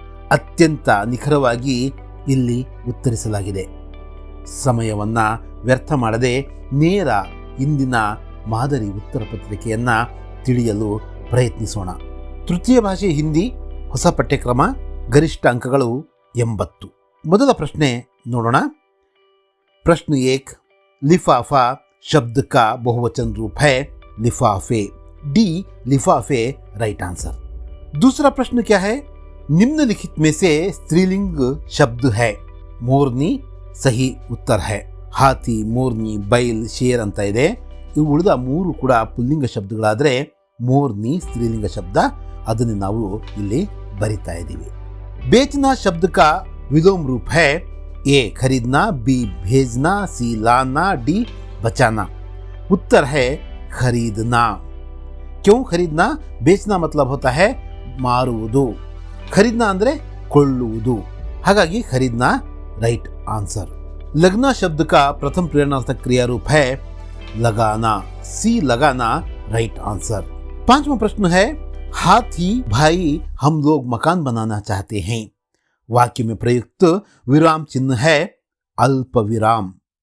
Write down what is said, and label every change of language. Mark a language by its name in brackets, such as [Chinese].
[Kannada] ಅತ್ಯಂತ ನಿಖರವಾಗಿ ಇಲ್ಲಿ ಉತ್ತರಿಸಲಾಗಿದೆ. ಸಮಯವನ್ನು ವ್ಯರ್ಥ ಮಾಡದೆ ನೇರ ಇಂದಿನ ಮಾದರಿ ಉತ್ತರ ಪತ್ರಿಕೆಯನ್ನು ತಿಳಿಯಲು ಪ್ರಯತ್ನಿಸೋಣ. ತೃತೀಯ ಭಾಷೆ ಹಿಂದಿ ಹೊಸ ಪಠ್ಯಕ್ರಮ, ಗರಿಷ್ಠ ಅಂಕಗಳು 80. ಮೊದಲ ಪ್ರಶ್ನೆ ನೋಡೋಣ. [Hindi] प्रश्न 1, लिफाफा शब्द का बहुवचन रूप है लिफाफे. डी लिफाफे राइट आंसर. दूसरा प्रश्न क्या है? निम्नलिखित में से स्त्रीलिंग शब्द है. मोरनी सही उत्तर है. हाथी, मोरनी, बैल, शेर [Kannada] ಅಂತ ಇದೆ. ಇವು ಉಳಿದ 3 ಕೂಡ ಪುಲ್ಲಿಂಗ ಶಬ್ದಗಳಾದರೆ मोरनी ಸ್ತ್ರೀಲಿಂಗ ಶಬ್ದ, ಅದನ್ನು ನಾವು ಇಲ್ಲಿ ಬರಿತಾ ಇದ್ದೀವಿ. [Hindi] बेचना शब्द का विलोम रूप है. ए खरीदना, बी भेजना, सी लाना, डी बचाना. उत्तर है खरीदना. क्यों खरीदना? बेचना मतलब होता है [Kannada] ಮಾರುವುದು, ಖರೀದನ ಅಂದರೆ ಕೊಳ್ಳುವುದು. ಹಾಗಾಗಿ ಖರೀದನ [English] Right answer. [Hindi] लगना शब्द का प्रथम प्रेरणार्थक क्रिया रूप है लगाना. सी लगाना राइट आंसर. पांचवा प्रश्न है, हाथी भाई हम लोग मकान बनाना चाहते हैं. वाक्य में प्रयुक्त विराम चिन्ह है अल्प विराम.